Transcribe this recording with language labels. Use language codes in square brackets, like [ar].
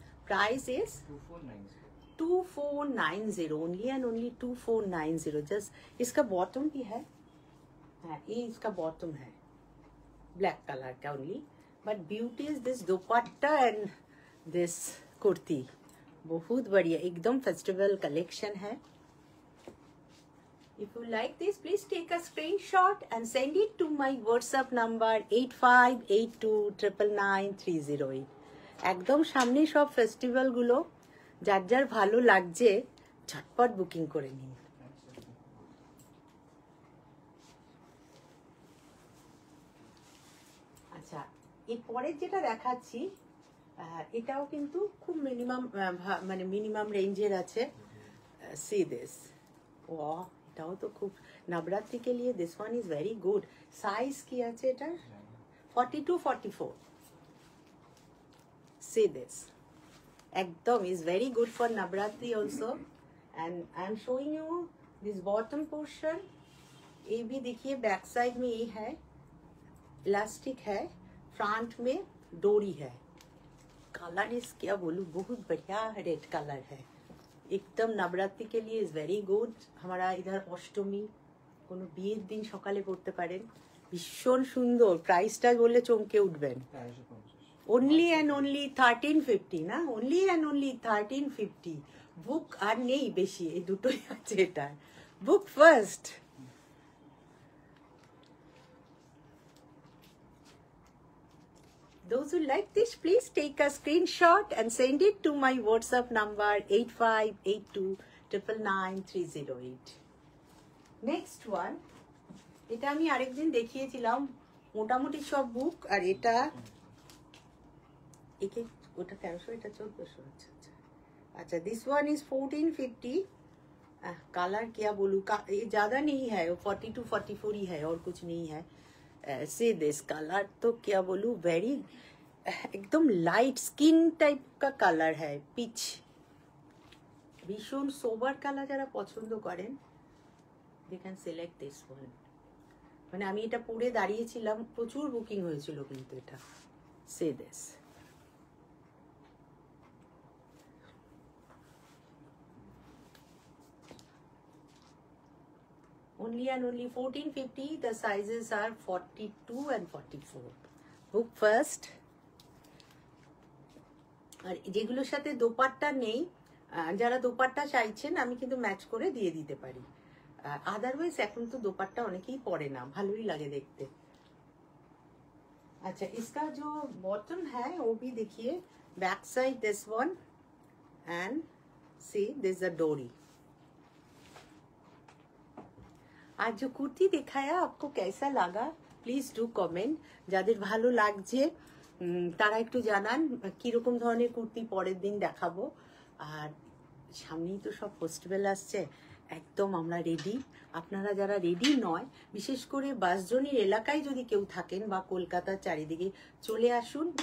[en] Price is 2490, only and only 2490। [hi] Just इसका bottom भी है, ये इसका बॉटम है ब्लैक कलर का only, [en] but beauty is this dupatta and this kurti, [hi] बहुत बढ़िया, एकदम फेस्टिवल कलेक्शन है। [en] If you like this, please take a screenshot and send it to my WhatsApp number 8582999308। [bn] একদম সামনে সব ফেস্টিভ্যাল গুলো, যার যার ভালো লাগছে ঝটপট বুকিং করে নিন। আচ্ছা, এরপরের যেটা দেখাচ্ছি, এটাও কিন্তু খুব মিনিমাম রেঞ্জের আছে। [en] See this, wow, [bn] এটাও তো খুব [en] নবরাত্রি के लिए this one is very good. [bn] Size কি আছে এটা? 42, 44। [en] See this, ekdom is very good for Navratri also। And I am showing you this bottom portion। [hi] ये भी देखिए बैक साइड में ये है, इलास्टिक है, फ्रंट में डोरी है। कलर इस क्या बोलूं, बहुत बढ़िया रेड कलर है, एकदम नवरात्रि के लिए [en] Is very good. [hi] हमारा इधर अष्टमी [bn] কোনো বিয়ের দিন সকালে পড়তে পারেন, ভীষণ সুন্দর। প্রাইসটা বললে চমকে উঠবেন, [en] only and only 1350 [bn] না, only and only 1350। বুক আর নেই বেশি, এই দুটোই আছে, এটা বুক first. [en] Those who like this, please take a screenshot and send it to my WhatsApp number 8582999308. Next one, [bn] এটা আমি আরেকদিন দেখিয়েছিলাম মোটামুটি সব বুক, আর এটা একে ওটা 1300 এটা 1400। আচ্ছা আচ্ছা [en] अच्छा, this one is 1450। [hi] कलर क्या बोलूँ, ये ज़्यादा नहीं है, वो 42 44 ही है और कुछ नहीं है। से दिस कलर तो क्या बोलूँ, वेरी एकदम लाइट स्किन टाइप का कलर है, पिच भीषण सोबर कलर [bn] যারা পছন্দ করেন [en] they can select this one। [bn] মানে আমি এটা পরে দাঁড়িয়েছিলাম, প্রচুর বুকিং হয়েছিল কিন্তু এটা। [en] সে this only and only 1450। the sizes are 42 and 44। book first। [bn] আর যেগুলোর সাথে দোপাট্টা নেই, যারা দোপাট্টা চাইছেন আমি কিন্তু ম্যাচ করে দিয়ে দিতে পারি। अदरवाइज এখন তো দোপাট্টা অনেকেই পরে না, ভালোই লাগে দেখতে। [hi] अच्छा, इसका जो बॉटम है वो भी देखिए, [en] Back side this one and see this the डोरी। [hi] आज जो कुर्ती दिखाया आपको कैसा लगा, [en] Please do comment. [bn] যাদের ভালো লাগছে তারা একটু জানান কি রকম ধরনের কুর্তি পরের দিন দেখাবো। আর সামনেই তো সব ফেস্টিভ্যাল আসছে, একদম আমরা রেডি। আপনারা যারা রেডি নয়, বিশেষ করে বাসজনির এলাকায় যদি কেউ থাকেন বা কলকাতার চারিদিকে, চলে আসুন।